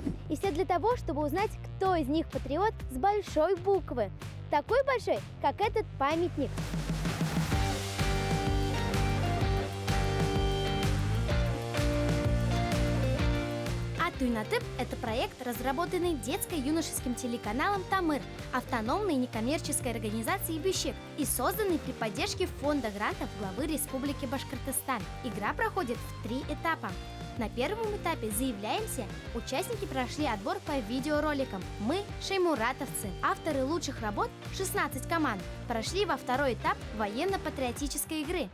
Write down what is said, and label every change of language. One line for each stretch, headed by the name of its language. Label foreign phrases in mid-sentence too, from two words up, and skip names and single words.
Russian: И все для того, чтобы узнать, кто из них патриот с большой буквы. Такой большой, как этот памятник. «Атуйнатеп» – это проект, разработанный детско-юношеским телеканалом «Тамыр», автономной некоммерческой организацией «Бишек» и созданный при поддержке фонда грантов главы Республики Башкортостан. Игра проходит в 3 этапа. На первом этапе «Заявляемся» участники прошли отбор по видеороликам. Мы – шеймуратовцы, авторы лучших работ, 16 команд, прошли во второй этап военно-патриотической игры.